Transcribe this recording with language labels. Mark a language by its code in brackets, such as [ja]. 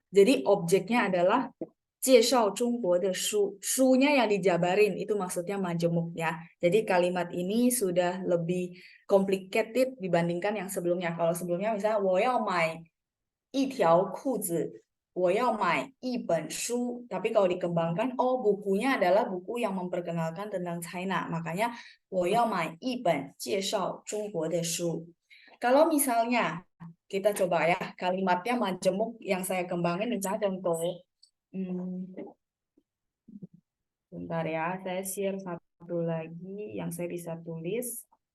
[id] Jadi objeknya adalah [zh] 介绍中国的书. [id] Sunya yang dijabarin itu maksudnya majemuk ya. Jadi kalimat ini sudah lebih complicated dibandingkan yang sebelumnya. Kalau sebelumnya misalnya [zh] 我要买一条裤子, 我要买一本书. [id] Tapi kalau dikembangkan, oh bukunya adalah buku yang memperkenalkan tentang China. Makanya [zh] 我要买一本介绍中国的书. [id] Kalau misalnya kita coba ya kalimatnya majemuk yang saya kembangin misalnya contoh. Bentar ya, saya share satu lagi yang saya bisa tulis.